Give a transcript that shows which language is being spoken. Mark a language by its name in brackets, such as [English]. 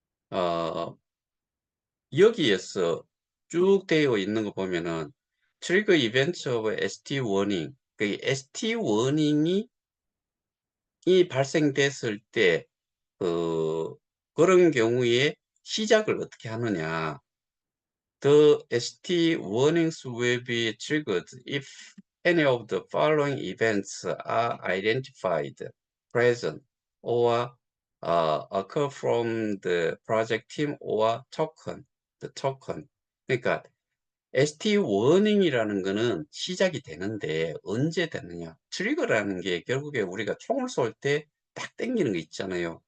[Korean] 어, 여기에서 쭉 되어 있는 거 보면은 [English] 트리거 이벤트 오브 ST 워닝, [Korean] 그 ST 워닝이 발생됐을 때 그런 경우에 시작을 어떻게 하느냐. [English] The ST warnings will be triggered if any of the following events are identified, present, or occur from the project team or the token. [Korean] 그러니까 ST 워닝이라는 거는 시작이 되는데 언제 되느냐. 트리거라는 게 결국에 우리가 총을 쏠 때 딱 당기는 거 있잖아요.